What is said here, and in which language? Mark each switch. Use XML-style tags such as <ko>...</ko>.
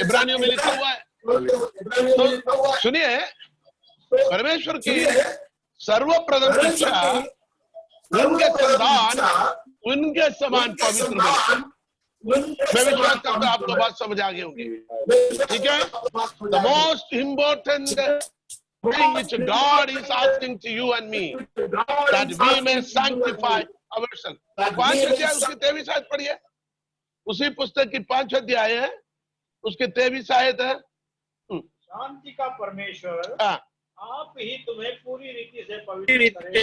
<hi>इब्रानियों में लिखा हुआ है। तो सुनिए, परमेश्वर की सर्वप्रथम इच्छा उनके संतान उनके समान पवित्र बने। मैं विश्वास करता हूं आपको बात समझ आ गई होगी, ठीक है।</hi> <en>The most important thing which God is asking to you and me, that we may sanctify ourselves.</en> <hi>5 अध्याय उसकी 23 आयत पढ़िए, उसी पुस्तक की 5 अध्याय है, उसके 23 आयत है। शांति का परमेश्वर आप ही तुम्हें पूरी रीति से पवित्र करे।</hi>